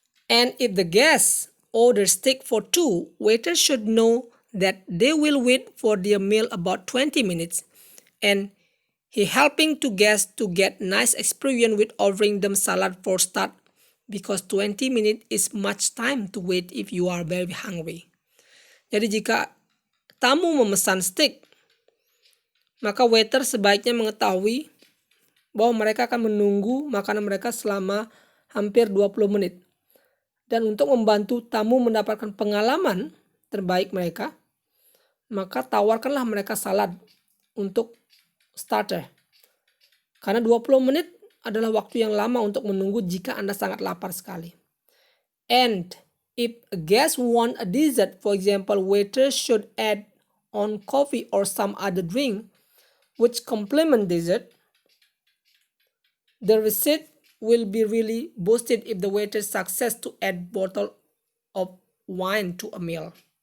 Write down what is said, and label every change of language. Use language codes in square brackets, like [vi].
[en] And if the guests order steak for two, waiters should know that they will wait for their meal about 20 minutes and he helping to guests to get nice experience with offering them salad for start because 20 minutes is much time to wait if you are very hungry. [id] Jadi jika tamu memesan steak, maka waiter sebaiknya mengetahui bahwa mereka akan menunggu makanan mereka selama hampir 20 menit. Dan untuk membantu tamu mendapatkan pengalaman terbaik mereka, maka tawarkanlah mereka salad untuk starter. Karena 20 menit adalah waktu yang lama untuk menunggu jika Anda sangat lapar sekali. [en] And if a guest want a dessert, for example, waiters should add on coffee or some other drink which complement dessert. The receipt will be really boosted if the waiter success to add bottle of wine to a meal.